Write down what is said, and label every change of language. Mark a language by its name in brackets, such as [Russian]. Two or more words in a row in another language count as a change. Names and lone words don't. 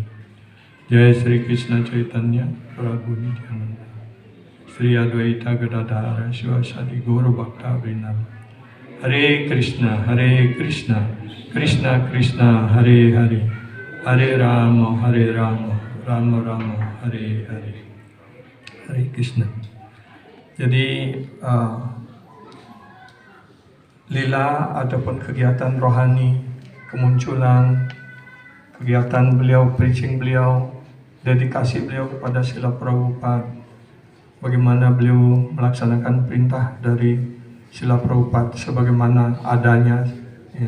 [Sanskrit] Jai Sri Krishna Chaitanya Prabhu Nityananda Sri Advaita Gadadhara Shivasadi Gaura Bhakta Vrinam. Hare Krishna Krishna Krishna Hare Hare Hare Rama Rama Rama Hare Hare. Hare Krishna. [Indonesian] Jadi lila ataupun kegiatan rohani, kemunculan kegiatan beliau, preaching beliau, dedikasi beliau kepada Srila Prabhupada, bagaimana beliau melaksanakan perintah dari Srila Prabhupada sebagaimana adanya, ya.